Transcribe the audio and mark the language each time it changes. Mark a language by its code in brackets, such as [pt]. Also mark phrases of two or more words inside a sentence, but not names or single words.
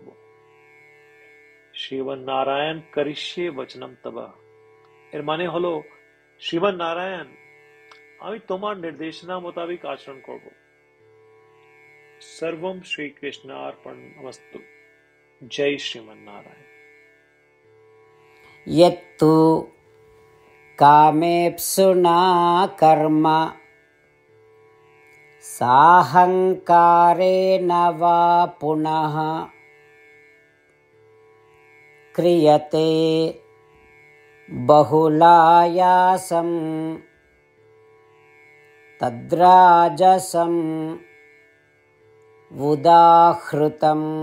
[sa] শ্রীমান নারায়ণ করিষ্যে বচনম তব, [bn] এর মানে হলো, শ্রীমান নারায়ণ, আমি তোমার নির্দেশনা মোতাবেক আচরণ করব। [sa] সর্বম শ্রীকৃষ্ণার্পণমস্তু। [bn] জয় শ্রীমান নারায়ণ। [sa] यत्तु कामेप्सुना कर्म साहंकारेण वा पुनः क्रियते बहुलायासं तद्राजसं उदाहृतम्।